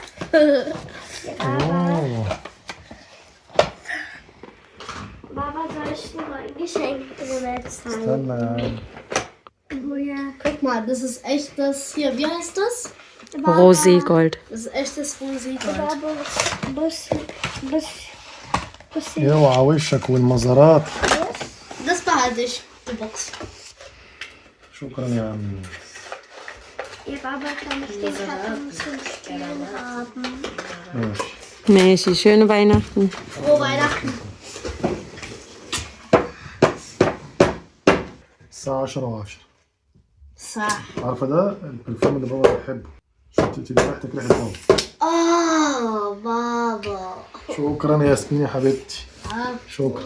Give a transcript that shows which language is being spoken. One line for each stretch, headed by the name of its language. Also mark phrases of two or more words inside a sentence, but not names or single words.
German: Oh. Baba, soll ich dir mal ein Geschenk drin zeigen?
Arabic: استنى.
German: Guck mal, das ist echtes. Hier, wie heißt das? Roségold. Das ist echtes Roségold.
Arabic: اوعى وشك والمزارات.
German: Das behalte ich, die Box.
Arabic: شكرا يا عمي.
German: Ihr Baba kann ich den Karton zum Spielen haben.
Arabic: ماشي.
German: Mäschi, schöne Weihnachten. Frohe Weihnachten.
Arabic: الساعة 10:10.
German: So.
Arabic: عارفة ده البرفيوم اللي بابا بيحبه. عشان تدي ريحتك ريحة بابا.
German: Oh, Baba.
Arabic: شكرا يا ياسمين يا حبيبتي. شكرا.